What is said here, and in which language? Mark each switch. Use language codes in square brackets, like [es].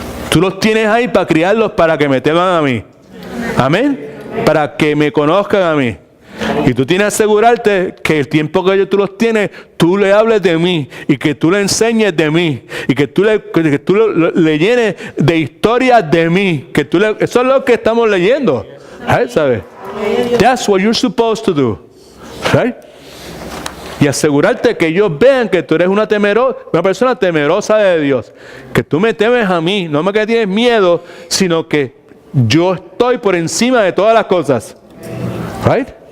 [es] Tú los tienes ahí para criarlos, para que me teman a mí. Amén. Para que me conozcan a mí. Y tú tienes que asegurarte que el tiempo que tú los tienes, tú le hables de mí y que tú le enseñes de mí y que tú le llenes de historias de mí. Eso es lo que estamos leyendo. [en] Right? [es] ¿Sabes? [en] That's what you're supposed to do. Right? [es] Y asegurarte que ellos vean que tú eres una persona temerosa de Dios. Que tú me temes a mí, no me que tienes miedo, sino que yo estoy por encima de todas las cosas. Right?